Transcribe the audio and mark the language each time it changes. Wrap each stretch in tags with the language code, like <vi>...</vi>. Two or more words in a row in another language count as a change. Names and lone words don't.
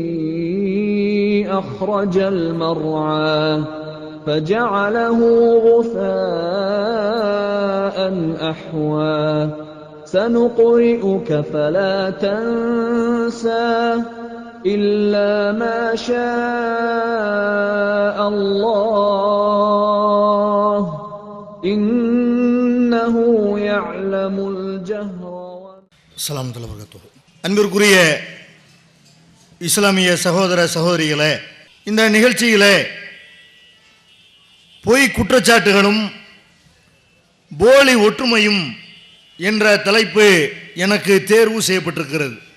<ar>أخرج المرعى فجعله غثاء أحوى سنقرئك فلا تنسى إلا ما شاء الله إنه يعلم الجهر السلام عليكم ورحمة الله.</ar> <ta>அன்பிற்குரிய இஸ்லாமிய சகோதர சகோதரிகளே, இந்த நிகழ்ச்சியிலே பொய் குற்றச்சாட்டுகளும் போலி ஒற்றுமையும் என்ற தலைப்பு எனக்கு தேர்வு செய்யப்பட்டிருக்கிறது.</ta>